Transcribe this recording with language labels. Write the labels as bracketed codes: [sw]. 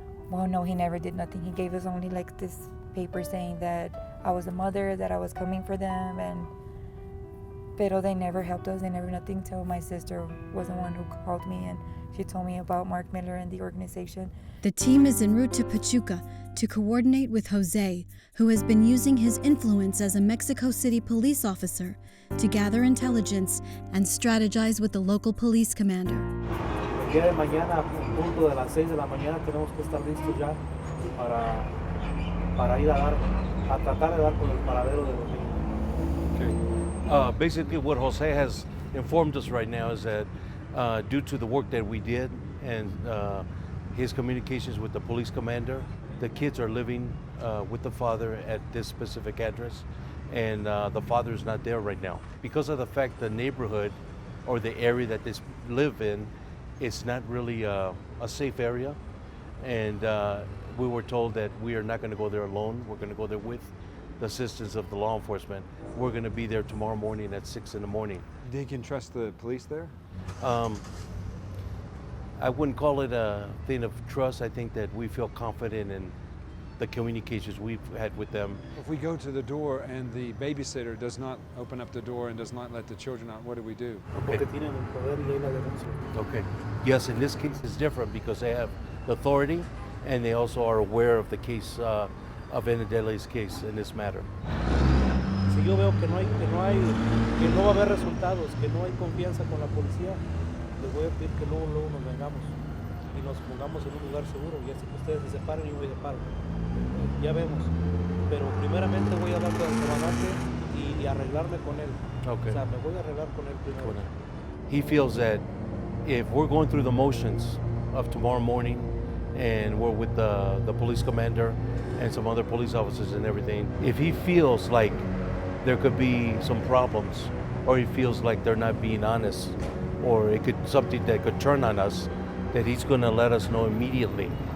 [en] Well, no, he never did nothing. He gave us only like this paper saying that I was a mother, that I was coming for them, pero they never helped us. They never nothing till my sister was the one who called me, and she told me about Mark Miller and the organization. The team is en route to Pachuca to coordinate with Jose, who has been using his influence as a Mexico City police officer to gather intelligence and strategize with the local police commander. [es] El día de mañana, punto de las 6 de la mañana, tenemos que estar listos ya para ir a tratar de dar con el paradero de los niños. [en] Okay. Basically, what Jose has informed us right now is that due to the work that we did and his communications with the police commander, the kids are living with the father at this specific address, and the father is not there right now. Because of the fact the neighborhood or the area that they live in, it's not really a safe area, and we were told that we are not going to go there alone. We're going to go there with the assistance of the law enforcement. We're going to be there tomorrow morning at 6 in the morning. They can trust the police there? I wouldn't call it a thing of trust. I think that we feel confident in the communications we've had with them. If we go to the door and the babysitter does not open up the door and does not let the children out, what do we do? [es] Porque tienen el poder y hay la denuncia. [en] Okay. Yes, in this case it's different because they have the authority and they also are aware of the case of Anadelia's case in this matter. [es] Si yo veo que no va a haber resultados, que no hay confianza con la policía, les voy a pedir que luego nos vengamos y nos pongamos en un lugar seguro, y así que ustedes se separen y yo me separo. Ya vemos. Pero primeramente voy a hablar con el comandante y arreglarme con él. [en] Okay. [es] O sea, me voy a arreglar con él primero. [en] He feels that if we're going through the motions of tomorrow morning and we're with the police commander and some other police officers and everything, if he feels like there could be some problems or he feels like they're not being honest or it could something that could turn on us, that he's going to let us know immediately.